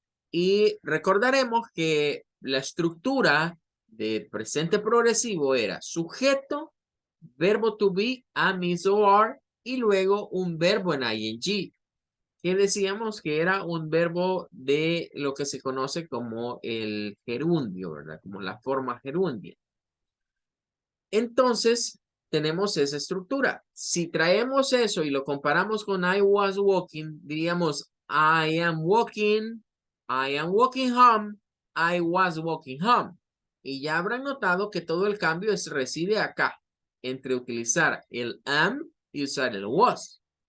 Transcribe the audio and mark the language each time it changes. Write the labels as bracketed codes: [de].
[es] Y recordaremos que la estructura de presente progresivo era sujeto, verbo to be, am, is, or are, y luego un verbo en ing, que decíamos que era un verbo de lo que se conoce como el gerundio, ¿verdad? Como la forma gerundia. Entonces, tenemos esa estructura. Si traemos eso y lo comparamos con [en] I was walking, [es] diríamos [en] I am walking home, I was walking home. [es] Y ya habrán notado que todo el cambio reside acá, entre utilizar el am y usar el was.